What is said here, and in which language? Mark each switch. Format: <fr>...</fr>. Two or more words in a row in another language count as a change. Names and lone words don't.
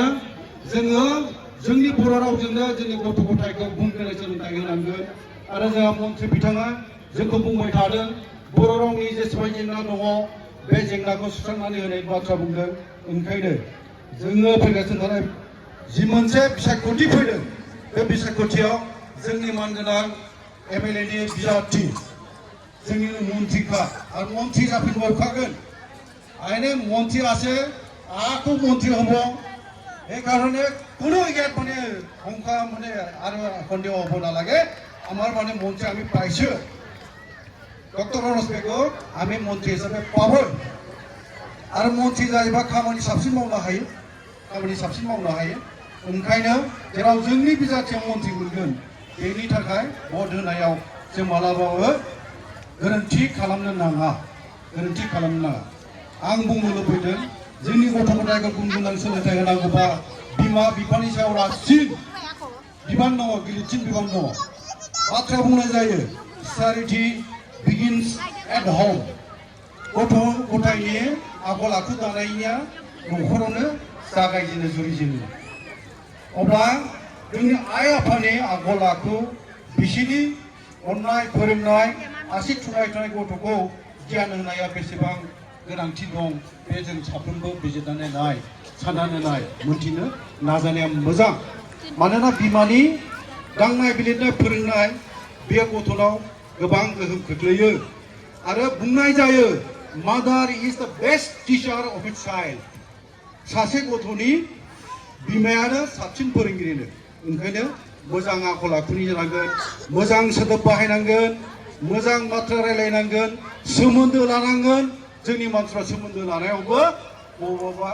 <brx>जोङो जोंनि बर' रावजोंनो जोंनि गथ' गथायखौ गुन गोनां सोलोंथाइ होनांगोन आरो जोंहा मन्थ्रि बिथाङा जोंखौ बुंबाय थादों बर' रावनि जेसेबां जेंना दङ बे जेंनाखौ सुस्रांनानै होनायनि बाथ्रा बुंदों ओंखायनो जोङो फैगासिनो थानाय जि मोनसे बिसायख'थि फैदों बे बिसायख'थियाव जोंनि मानगोनां MLA नि बिजाथि जोंनि मन्थ्रिखा आरो मन्थ्रि जाफिनबावखागोन आइने</brx> <as>মন্ত্রী আছে আকো মন্ত্রী হব এই কারণে কোনো ইয়াত মানে সংখ্যা মানে আর সন্দেহ হব নালাগে আমার মানে মন্ত্রী আমি পাইছো ডক্টর রনস বেগো আমি মন্ত্রী হিসাবে পাবো আর মন্ত্রী যাইবা</as> <brx>খামানি সাबसिन मावनो हायो खामानि साबसिन मावनो हायो ओंखायनो जेराव जोंनि बिजाथियाव मन्थ्रि मोनगोन बेनि थाखाय भट होनायाव जों मालाबाबो गोरोन्थि खालामनो नाङा आं बुंनो लुबैदों जोंनि गथ' गथायखौ गुन गोनां सोलोंथाइ होनांगौबा बिमा बिफानि सायाव रासिन बिबान दङ गिलिरसिन बिबान दङ बाथ्रा बुंनाय जायो</brx> <en>charity begins at home</en> <brx>गथ' गथायनि आखल आखु दानायनिया न'खरावनो जागायजेनो जुरिजेनो अब्ला जोंनि आइ आफानि आखल आखु बिसिनि अननाय फोरोंनाय आसि थुनाय थुनाय गथ'खौ गियान होनाया बेसेबां गोनांथि दं बे जों साफ्रोमबो बिजिरनानै नाय साननानै नाय मोनथिनो नाजानाया मोजां मानोना बिमानि दांनाय बिलिरनाय फोरोंनाय बे गथ'नाव गोबां गोहोम खोख्लैयो आरो बुंनाय जायो</brx> <en>mother is the best teacher of its child</en> <brx>सासे गथ'नि बिमायानो साबसिन फोरोंगिरिनो ओंखायनो मोजां आखल आखुनि जानांगोन मोजां सोदोब बाहायनांगोन मोजां बाथ्रा रायलायनांगोन सोमोन्दो लानांगोन जोंनि मानसिफ्रा सोमोन्दो लानायावबो बबावबा</brx>